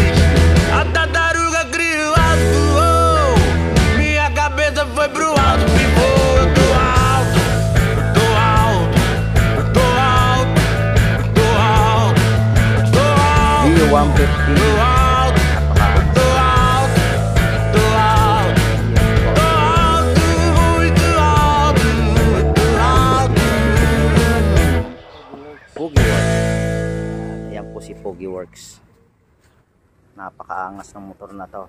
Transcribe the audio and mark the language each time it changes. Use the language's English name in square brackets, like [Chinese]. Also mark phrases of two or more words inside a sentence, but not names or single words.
[Portuguese] A tartaruga criou, voou. Minha cabeça foi pro alto, pifou. Eu tô alto, eu tô alto, eu tô alto, eu tô alto, eu tô alto, eu tô alto, eu tô alto. [Filipino] Pogi Works. Ayan po si Pogi Works. Napakaangas ng motor na to.